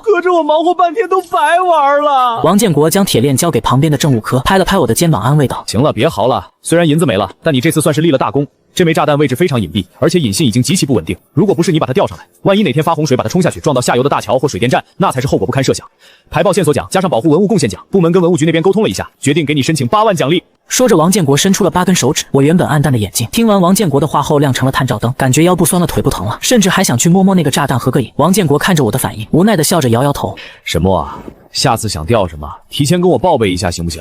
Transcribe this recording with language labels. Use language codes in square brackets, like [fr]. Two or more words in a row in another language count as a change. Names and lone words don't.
[zh] 哥，这我忙活半天都白玩了。王建国将铁链交给旁边的政务科，拍了拍我的肩膀，安慰道：“ 行了，别嚎了。虽然银子没了，但你这次算是立了大功。这枚炸弹位置非常隐蔽，而且引信已经极其不稳定。如果不是你把它吊上来，万一哪天发洪水把它冲下去，撞到下游的大桥或水電站，那才是后果不堪設想。排爆線索獎加上保護文物貢獻獎，部門跟文物局那邊溝通了一下，決定給你申請8萬獎勵。” 說着，王建國伸出了8根手指。我原本暗淡的眼睛，聽完王建國的話後亮成了探照燈，感覺腰部酸了，腿不疼了，甚至還想去摸摸那個炸彈合個影。王建國看着我的反應，無奈的笑着搖搖頭：“ 沈墨啊，下次想釣什麼，提前跟我報備一下行不行？